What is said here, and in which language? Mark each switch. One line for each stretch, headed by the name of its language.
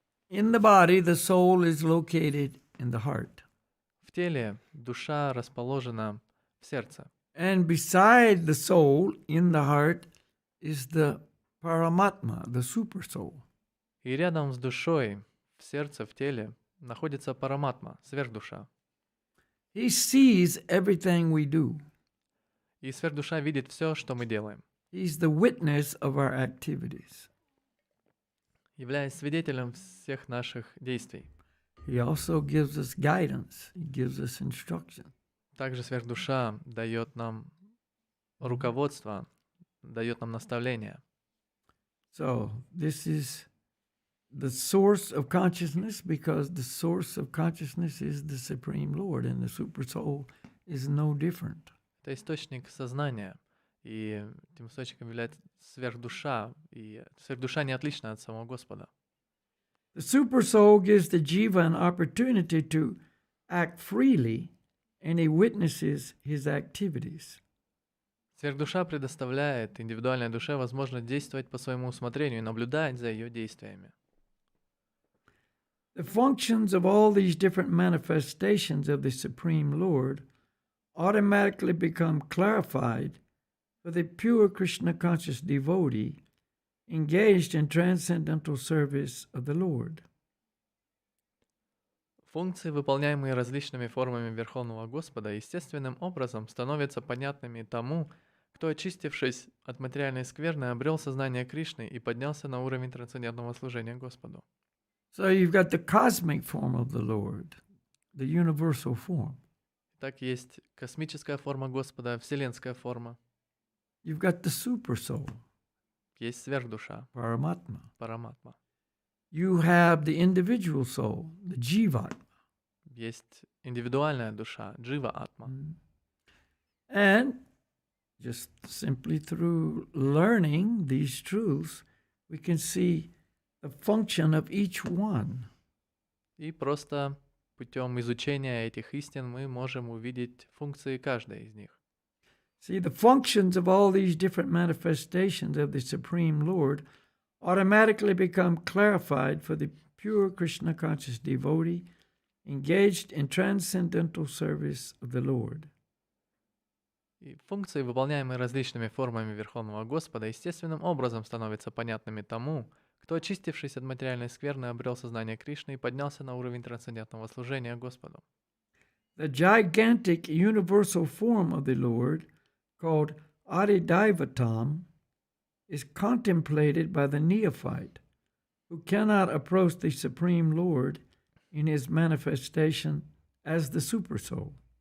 English: In the body, the soul is located in the heart.
Russian: В теле душа расположена в сердце.
English: And beside the soul, in the heart, is the Paramatma, the super soul.
Russian: И рядом с душой, в сердце, в теле, находится Параматма, сверхдуша.
English: He sees everything we do.
Russian: И сверхдуша видит все, что мы делаем.
English: He's the witness of our activities.
Russian: Являясь свидетелем всех наших действий.
English: He also gives us guidance. He gives us instruction.
Russian: Также сверхдуша дает нам руководство, дает нам наставления.
English: So this is the source of consciousness, because the source of consciousness is the Supreme Lord, and the super soul is no different.
Russian: Это источник сознания, и этим источником является сверхдуша, и сверхдуша не отлична от самого Господа.
English: The super soul gives the jiva an opportunity to act freely, and he witnesses his activities.
Russian: Сверхдуша предоставляет индивидуальной душе возможность действовать по своему усмотрению и наблюдать за ее действиями.
English: The functions of all these different manifestations of the Supreme Lord automatically become clarified for the pure Krishna conscious devotee engaged in transcendental service of the Lord.
Russian: Функции, выполняемые различными формами Верховного Господа, естественным образом становятся понятными тому, кто, очистившись от материальной скверны, обрел сознание Кришны и поднялся на уровень трансцендентного служения Господу.
English: So you've got the cosmic form of the Lord, the universal form.
Russian: Так есть космическая форма Господа, вселенская форма.
English: You've got the super soul,
Russian: Есть сверхдуша,
English: Paramatma.
Russian: Параматма.
English: You have the individual soul, the Jivatma.
Russian: Есть индивидуальная душа, Джива-атма.
English: And just simply through learning these truths, we can see the function of each one.
Russian: И просто путем изучения этих истин мы можем увидеть функции каждой из них.
English: See, the functions of all these different manifestations of the Supreme Lord automatically become clarified for the pure Krishna conscious devotee engaged in transcendental service of the Lord.
Russian: И функции, выполняемые различными формами Верховного Господа, естественным образом становятся понятными тому, кто, очистившись от материальной скверны, обрел сознание Кришны и поднялся на уровень трансцендентного служения Господу.
English: The gigantic universal form of the Lord, called Adidaivatam, is contemplated by the neophyte, who cannot approach the Supreme Lord in his manifestation as the Supersoul.